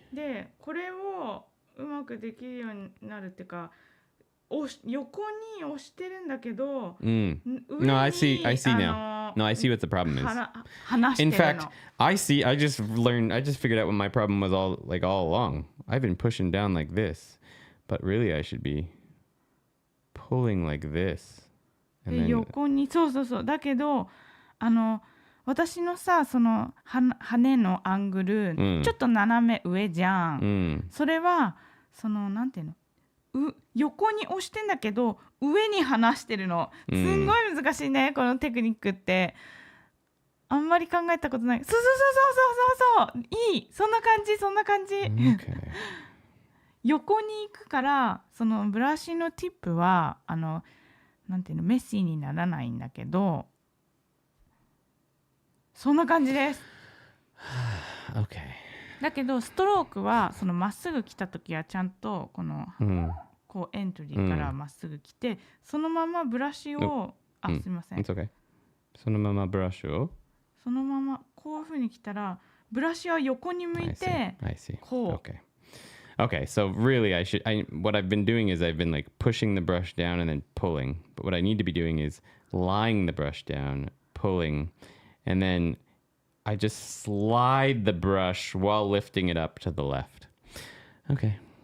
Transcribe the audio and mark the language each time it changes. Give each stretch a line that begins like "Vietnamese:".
Japanese: で、これをうまくできるようになるっていうか、横に押してるんだけど、
English: No, I see now. No, I see what the problem is.
Japanese: 離してるの。
English: fact, I just figured out what my problem was all along. I've been pushing down like this, but really I should be pulling like this.
Japanese: で、横に、そう。だけど、私のさ、その羽のアングル、ちょっと斜め上じゃん。それは、その、なんていうの、横に押してんだけど、上に離してるの。すんごい難しいね、このテクニックって。あんまり考えたことない。そう。いい。そんな感じ。
English: Okay.
Japanese: 横に行くから、そのブラシのティップは、なんていうの、メッシーにならないんだけど、そんな感じです。
English: Okay.
Japanese: だけどストロークはそのまっすぐ来た時はちゃんとこの、こうエントリーからまっすぐ来て、そのままブラシを、すみません。
English: It's okay.
Japanese: そのままブラシを、そのままこういう風に来たらブラシは横に向いて、
English: I see.
Japanese: こう。
English: Okay, so really what I've been doing is I've been like pushing the brush down and then pulling. But what I need to be doing is lying the brush down, pulling, and then I just slide the brush while lifting it up to the left. Okay.